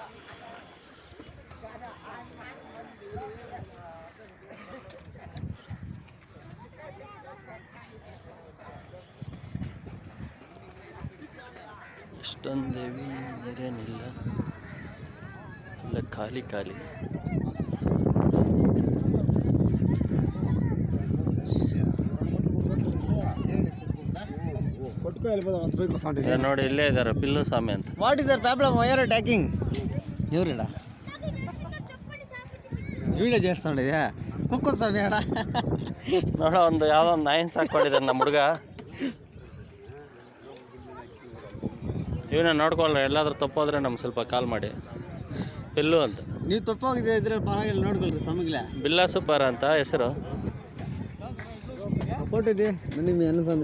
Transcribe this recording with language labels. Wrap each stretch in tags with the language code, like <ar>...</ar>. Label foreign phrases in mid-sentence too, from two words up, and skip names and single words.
<kn>ಎಷ್ಟೊಂದೇವಿ ನೀರೇನಿಲ್ಲ, ಎಲ್ಲ ಖಾಲಿ. ನೋಡಿ ಇಲ್ಲೇ ಇದ್ದಾರೆ ಪಿಲ್ಲು ಸ್ವಾಮಿ ಅಂತ.</kn> <en>What is the problem? Why are attacking?</en> <te>ఎవరుడా వీడియో చేస్తుండేదా కుక్క స్వామి ఆడ</te> <kn>ನೋಡ ಒಂದು ಯಾವುದೋ ಒಂದು ನಾಯಿನ ಸಾಕೊಂಡಿದ್ದಾನೆ ನಮ್ಮ ಹುಡುಗ. ಇವನ್ನ ನೋಡ್ಕೊಳ್ಳ, ಎಲ್ಲಾದ್ರೂ ತಪ್ಪೋದ್ರೆ ನಮ್ಗೆ ಸ್ವಲ್ಪ ಕಾಲ್ ಮಾಡಿ. ಪಿಲ್ಲು ಅಂತ. ನೀವು ತಪ್ಪೋಗಿದೆ ಇದ್ರೆ ಪರವಾಗಿಲ್ಲ, ನೋಡ್ಕೊಳ್ರಿ. ಸ್ವಾಮಿಗಳೇ ಬಿಲ್ಲಾ ಸೂಪರ್ ಅಂತ ಹೆಸರು. ಕೊಟ್ಟಿದ್ದೆ ನಿಮ್ಮ ಏನು ಸ್ವಾಮಿ</kn>